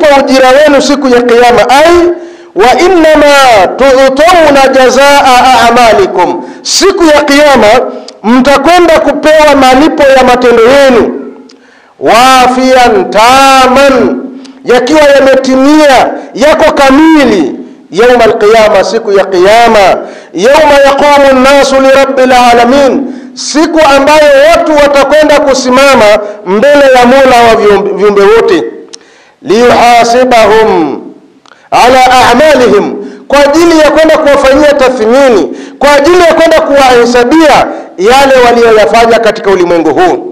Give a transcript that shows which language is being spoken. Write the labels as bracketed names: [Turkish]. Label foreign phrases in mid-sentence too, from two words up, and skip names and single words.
[Swahili] ujira wenu siku ya kiyama, [Arabic] أي وإنما تؤتون جزاء أعمالكم, [Swahili] siku ya kiyama mtakwenda kupewa malipo ya matendo yenu, [Arabic] وافيا تاما, [Swahili] yakiwa yametimia, yako kamili, [Arabic] يوم القيامة, [Swahili] siku ya kiyama, [Arabic] يوم يقوم الناس لرب العالمين, [Swahili] siku ambayo watu watakwenda kusimama mbele ya Mola wa viumbe wote, [Arabic] ليحاسبهم على أعمالهم, [Swahili] kwa ajili ya kwenda kuwafanyia tathmini, kwa ajili ya kwenda kuwahesabia yale walioyafanya katika ulimwengu huu.